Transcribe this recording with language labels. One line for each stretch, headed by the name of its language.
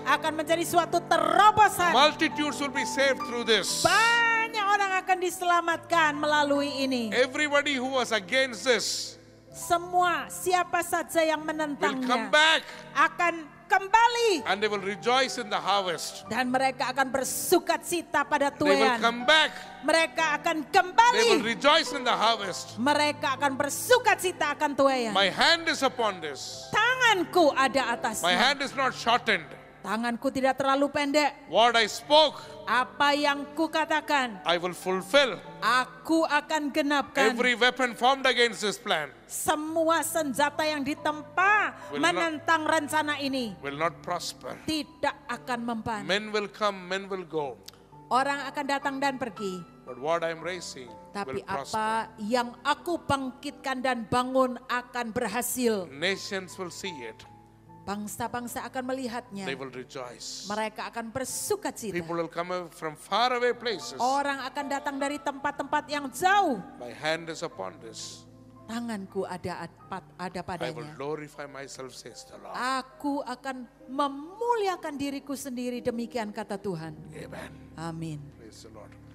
Indonesian: Akan menjadi suatu terobosan.
English: Multitudes will be saved through this.
Indonesian: Banyak orang akan diselamatkan melalui ini.
English: Everybody who was against this
Indonesian: Semua siapa saja yang
English: will come
Indonesian: menentangnya
English: back
Indonesian: akan kembali.
English: and they will rejoice in the harvest.
Indonesian: Dan mereka akan bersukacita pada
English: They will
Indonesian: tuaian.
English: come back.
Indonesian: Mereka akan
English: They will
Indonesian: kembali.
English: rejoice in the harvest.
Indonesian: Mereka akan bersukacita akan tuaian.
English: My hand is upon this.
Indonesian: Tanganku ada
English: My
Indonesian: atasnya.
English: hand is not shortened.
Indonesian: Tanganku tidak terlalu pendek.
English: What I spoke,
Indonesian: Apa yang kukatakan,
English: I will fulfill.
Indonesian: aku akan genapkan.
English: Every weapon formed against this plan
Indonesian: Semua senjata yang ditempa
English: Will not-
Indonesian: menentang rencana ini
English: will not prosper.
Indonesian: tidak akan mempan.
English: Men will come, men will go.
Indonesian: Orang akan datang dan pergi.
English: But what I am raising
Indonesian: Tapi
English: will prosper.
Indonesian: apa yang aku bangkitkan dan bangun akan berhasil.
English: Nations will see it.
Indonesian: Bangsa-bangsa akan melihatnya.
English: They will rejoice.
Indonesian: Mereka akan bersukacita.
English: People will come from far away places.
Indonesian: Orang akan datang dari tempat-tempat yang jauh.
English: My hand is upon this.
Indonesian: Tanganku ada
English: I will
Indonesian: padanya.
English: glorify myself, says the Lord.
Indonesian: Aku akan memuliakan diriku sendiri, demikian kata Tuhan.
English: Amen.
Indonesian: Amin.
English: Praise the Lord.